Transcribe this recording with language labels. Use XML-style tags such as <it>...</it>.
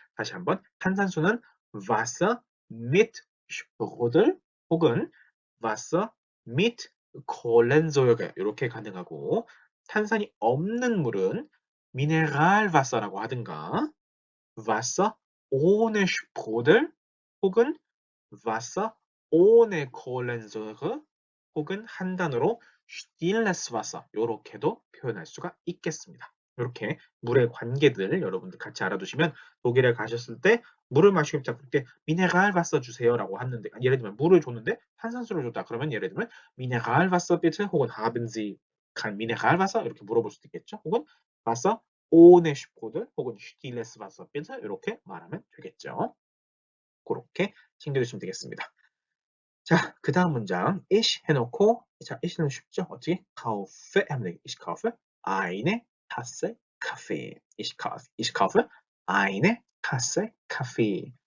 <ko>다시 한번 탄산수는</ko> <de>Wasser mit Sprudel</de> <ko>혹은</ko> <de>Wasser mit Kohlensäure</de> <ko>이렇게 가능하고 탄산이 없는 물은 Mineralwasser라고 하든가</ko> <de>Wasser ohne Sprudel</de> <ko>혹은</ko> <de>Wasser ohne Kohlensäure</de> <ko>혹은 한 단어로</ko> <de>stilles Wasser</de> <ko>이렇게도 표현할 수가 있겠습니다. 이렇게 물의 관계들 여러분들 같이 알아두시면 독일에 가셨을 때 물을 마시고 싶다 그럴 때 미네랄와서 주세요라고 하는데 예를 들면 물을 줬는데 탄산수를 줬다 그러면 예를 들면 미네랄와서 bitte 혹은</ko> <de>haben Sie kein Mineralwasser</de> <ko>이렇게 물어볼 수도 있겠죠. 혹은</ko> <de>Wasser ohne Sprudel</de> <ko>혹은</ko> <de>stilles Wasser bitte</de> <ko>이렇게 말하면 되겠죠. 그렇게 챙겨주시면 되겠습니다. 자, 그 다음 문장 ich 해놓고 자, ich는 쉽죠? 어떻게?</ko> <de>kaufe</de> <ko>하면 되겠</ko> <de>ich kaufe eine Tasse Kaffee. Ich kaufe eine Tasse Kaffee.</de>